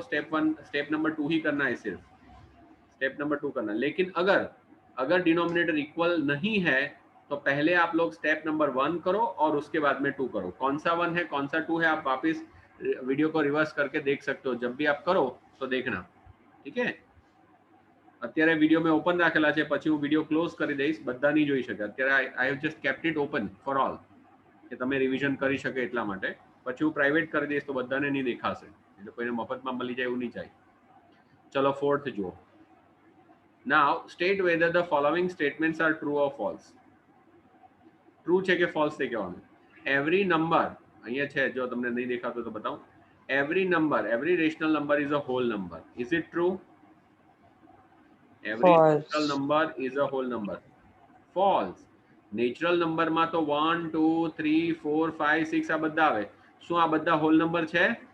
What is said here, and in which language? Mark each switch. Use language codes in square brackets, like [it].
[hi] Step number 2 ही करना है, सिर्फ स्टेप नंबर 2 करना। लेकिन अगर डिनोमिनेटर इक्वल नहीं है तो पहले आप लोग स्टेप नंबर 1 करो और उसके बाद में 2 करो। कौन सा 1 है कौन सा 2 है आप वापस वीडियो को रिवर्स करके देख सकते हो। जब भी आप करो तो देखना, ठीक है। [gu] અત્યારે વિડિયો મેં ઓપન રાખેલા છે, પછી હું વિડિયો ક્લોઝ કરી દઈશ, બધા નહીં જોઈ શકે અત્યારે। [en] I have just kept it open for all [gu] કે તમે રિવિઝન કરી શકે એટલા માટે। પછી હું પ્રાઇવેટ કરી દઈશ તો બધાને નહીં દેખાશે, એટલે કોઈને મફતમાં મળી જાય એવું નહીં ચાલે। ચલો ફોર્થ જુઓ। [en] Now state whether the following statements are true or false. [gu] True છે કે false છે કહેવાનું। [en] Every number, [gu] અહીંયા છે, જો તમને નહીં દેખાતો તો બતાવું। [en] Every number, every rational number is a whole number. Is it true? Every False. natural number is a whole number. False. [gu] Natural number માં તો 1 2 3 4 5 6 આ બધા આવે। શું આ બધા whole number છે?